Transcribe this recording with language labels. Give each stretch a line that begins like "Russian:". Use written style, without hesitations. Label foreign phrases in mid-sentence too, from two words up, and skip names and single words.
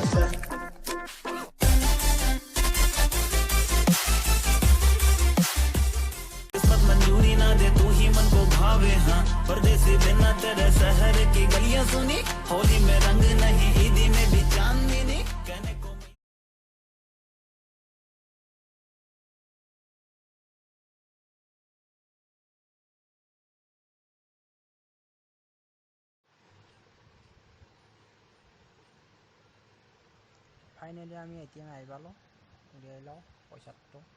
Hindi: किस्मत मंजूरी ना दे तू ही मन को भावे। हाँ परदेसी बिना तेरे शहर की गलियां सुनी, होली में रंग नहीं ईदी में भी चांदनी नहीं, कहने को
Assamese: ফাইনেলি আমি ATM আহি পালোঁ, উলিয়াই লওঁ পইচাটো।